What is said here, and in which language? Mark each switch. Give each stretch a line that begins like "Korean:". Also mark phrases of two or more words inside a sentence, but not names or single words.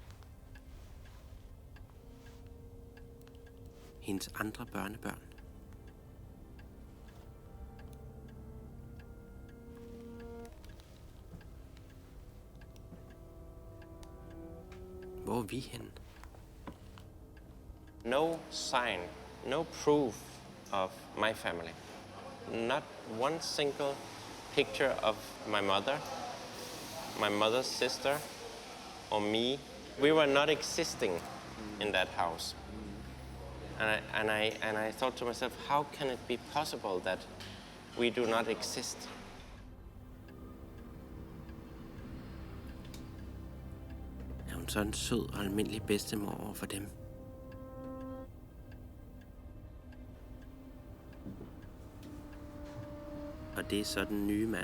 Danish: Hendes andre børnebørn. Hvor er vi henne?
English: No sign, no proof of my family. Not one single picture of my mother's sister, or me. We were not existing in that house. And I thought to myself, how can it be possible that we do not exist?
Danish: Er hun så en sød og almindelig bedstemor over for dem? Og det er så den nye mand.